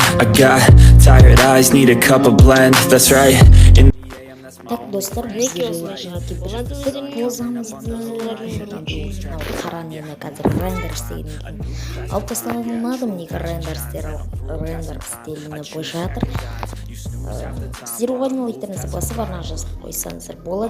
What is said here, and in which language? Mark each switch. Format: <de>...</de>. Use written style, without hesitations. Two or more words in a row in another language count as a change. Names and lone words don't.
<en>I got tired eyes, need a cup of blend. That's right.</en> <kk>Так, достар, қаранына қазір рендер істеген. Алып тасталынады, мінекі рендер стиліне бой жатыр. Сіздер оған лайктарыңызды басып арнаға жазып қойсаңыздар болады.</kk>